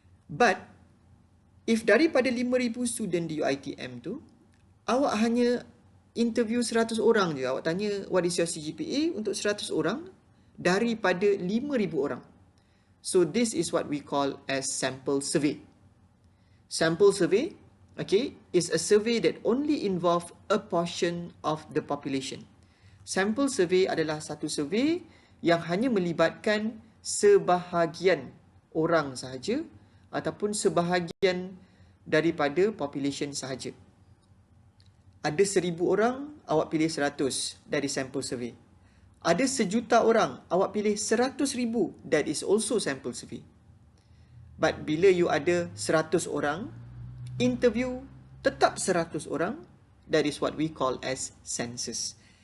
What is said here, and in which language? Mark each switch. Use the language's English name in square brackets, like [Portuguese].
[Malay] But if daripada 5,000 student di UITM tu, awak hanya interview 100 orang je, awak tanya [English] what is your CGPA [Malay] untuk 100 orang daripada 5,000 orang. [English] So this is what we call as sample survey. Sample survey, okay, is a survey that only involve a portion of the population. [Malay] Sample survey adalah satu survey yang hanya melibatkan sebahagian orang sahaja ataupun sebahagian daripada population sahaja. Ada 1,000 orang, awak pilih 100 dari sample survey. Ada 1,000,000 orang, awak pilih [English] 100,000, that is also sample survey. But bila you [Malay] ada 100 orang, [English] interview [Malay] tetap 100 orang, [English] that is what we call as census.